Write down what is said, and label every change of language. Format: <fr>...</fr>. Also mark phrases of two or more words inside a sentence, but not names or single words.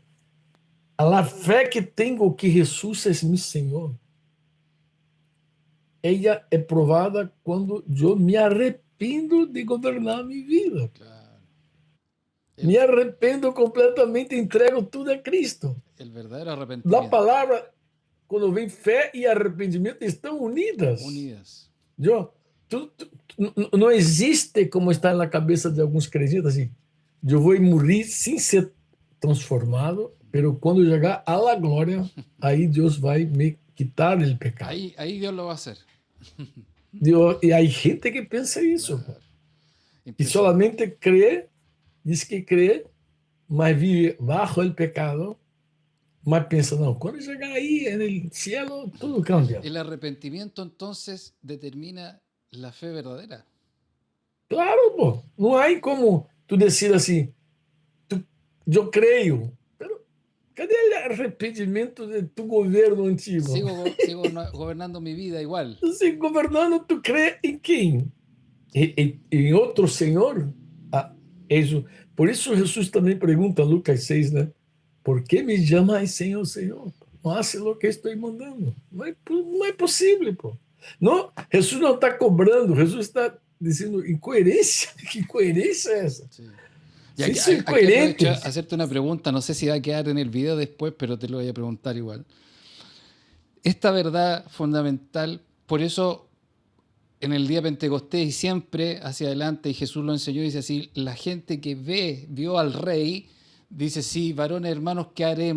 <pt>A fé que tenho que Jesus é meu Senhor, ela é provada quando eu me arrependo de governar minha vida. Claro. Me arrependo completamente, entrego tudo a Cristo.</pt> <es>El verdadero</es> <pt>A</pt> <es>arrepentimiento.</es> <pt>palavra, quando vem fé e arrependimento, estão unidas. Unidas. Não existe como está na cabeça de alguns crentes assim. Eu vou morrer sem ser transformado, pero quando chegar à la glória, aí Deus vai me quitar o pecado.</pt> <es>Ahí Dios lo va a hacer.</es> <pt>E há gente que pensa isso. Claro. E</pt> <es>Impresionante.</es> <pt>solamente crê, diz que crê, mas vive bajo o pecado, mas pensa, não, quando chegar aí no cielo, tudo cambia.</pt> <es>El arrepentimiento entonces determina la fe verdadera.</es> <pt>Claro, pô. Não há como tu decidir assim, eu creio, pero cadê o arrependimento de tu governo antigo?</pt> <es>Sigo gobernando mi vida igual.</es> <pt>Se governando, tu crê em quem? Em outro Senhor? Por isso Jesus também pergunta, Lucas 6, né? ¿Por que me chamas Senhor, Senhor? Não haces o que estou mandando. Não é possível, pô. Não, Jesus não está cobrando, Jesus está dizendo incoerência. Que coerência é essa?</pt> <es>Sí. Sí, Aquí, sí, aquí coherentes. aprovecho a hacerte una pregunta, no sé si va a quedar en el video después, pero te lo voy a preguntar igual. Esta verdad fundamental, por eso en el día Pentecostés y siempre hacia adelante, y Jesús lo enseñó, dice así, la gente que vio al rey, dice, sí, varones hermanos, ¿qué haremos?</es>